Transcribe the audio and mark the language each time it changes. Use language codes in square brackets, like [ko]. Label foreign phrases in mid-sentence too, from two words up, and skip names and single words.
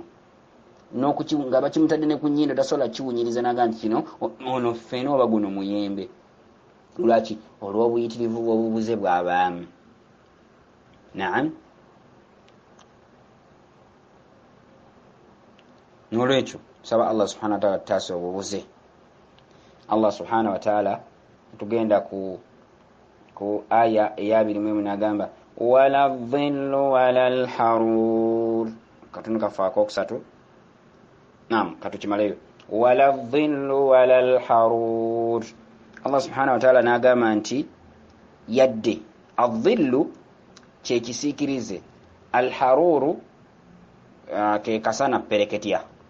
[lg] Nga bakimutadde ne ku nnyindo tasobola kiwunyiriza naga nti kino ono ffene oba guno muyembe. lwaki olw'obuyitirivu bw'obubuze bw'abaami. Naam. Nolwekyo saba Allah [ar] سبحانه وتعالى [lg] tutaase obubuze. Allah [ar] سبحانه وتعالى [lg] tugenda ku aya eyabirimu n'agamba [ar] ولا الظل ولا الحرور. [lg] Katundu kafaako okusatu. Naam, katukimaleyo. [ar] ولا الظل ولا الحرور. [lg] Allah [ar] سبحانه وتعالى [lg] n'agamba nti yadde adhillu kye kisiikirize, alharuru ke kasana pereketya.